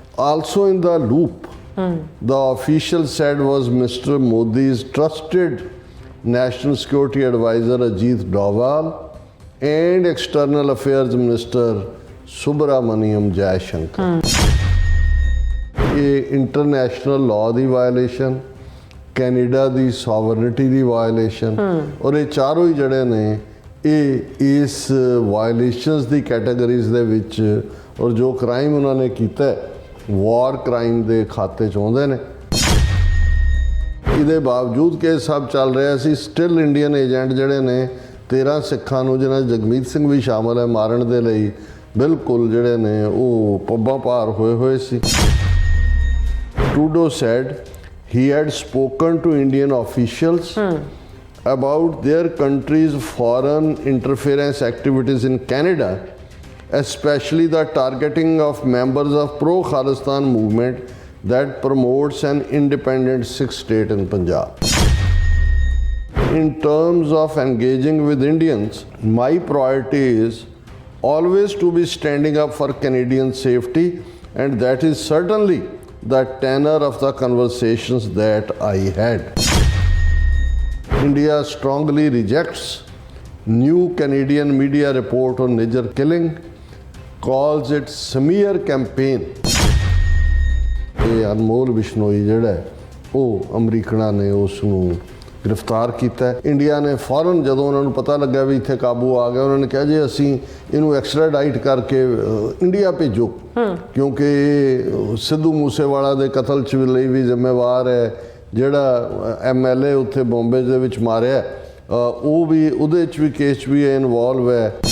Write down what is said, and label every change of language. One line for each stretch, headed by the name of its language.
English: Also in the loop, the official said was Mr. Modi's trusted National Security Advisor Ajit Doval and External Affairs Minister Subramaniam Jaishankar.
Punjabi: ਇਹ international law ਦੀ violation, Canada ਦੀ sovereignty ਦੀ violation, ਔਰ ਇਹ ਚਾਰੋਂ ਹੀ ਜਿਹੜੇ ਨੇ ਇਹ ਇਸ violations ਦੀ categories ਦੇ ਵਿੱਚ, ਔਰ ਜੋ ਕ੍ਰਾਈਮ ਉਹਨਾਂ ਨੇ ਕੀਤਾ ਵਾਰ ਕ੍ਰਾਈਮ ਦੇ ਖਾਤੇ 'ਚ ਆਉਂਦੇ ਨੇ। ਇਹਦੇ ਬਾਵਜੂਦ ਕਿ ਇਹ ਸਭ ਚੱਲ ਰਿਹਾ ਸੀ, ਸਟਿਲ ਇੰਡੀਅਨ ਏਜੰਟ ਜਿਹੜੇ ਨੇ 13 ਸਿੱਖਾਂ ਨੂੰ, ਜਿਹਨਾਂ 'ਚ ਜਗਮੀਤ ਸਿੰਘ ਵੀ ਸ਼ਾਮਲ ਹੈ, ਮਾਰਨ ਦੇ ਲਈ ਬਿਲਕੁਲ ਜਿਹੜੇ ਨੇ ਉਹ ਪੱਬਾਂ ਭਾਰ ਹੋਏ ਸੀ।
English: Trudeau said he had spoken to Indian officials about their country's foreign interference activities in Canada, especially the targeting of members of pro-Khalistan movement that promotes an independent Sikh state in Punjab. In terms of engaging with Indians, my priority is always to be standing up for Canadian safety, and that is certainly the tenor of the conversations that I had. India strongly rejects new Canadian media report on Niger killing, calls it smear campaign.
Punjabi: ਇਹ ਅਨਮੋਲ ਬਿਸ਼ਨੋਈ ਜਿਹੜਾ ਉਹ ਅਮਰੀਕਨਾਂ ਨੇ ਉਸ ਨੂੰ ਗ੍ਰਿਫਤਾਰ ਕੀਤਾ। India ਨੇ ਫੌਰਨ ਜਦੋਂ ਉਹਨਾਂ ਨੂੰ ਪਤਾ ਲੱਗਾ ਵੀ ਇੱਥੇ ਕਾਬੂ ਆ ਗਿਆ, ਉਹਨਾਂ ਨੇ ਕਿਹਾ ਜੀ ਅਸੀਂ ਇਹਨੂੰ ਐਕਸਟ੍ਰਾਡਾਈਟ ਕਰਕੇ ਇੰਡੀਆ ਭੇਜੋ, ਕਿਉਂਕਿ ਸਿੱਧੂ ਮੂਸੇਵਾਲਾ ਦੇ ਕਤਲ 'ਚ ਲਈ ਵੀ ਜ਼ਿੰਮੇਵਾਰ ਹੈ, ਜਿਹੜਾ MLA ਉੱਥੇ ਬੰਬੇ ਦੇ ਵਿੱਚ ਮਾਰਿਆ ਉਹ ਵੀ ਉਹਦੇ 'ਚ ਵੀ ਕੇਸ 'ਚ ਵੀ ਇਨਵੋਲਵ ਹੈ।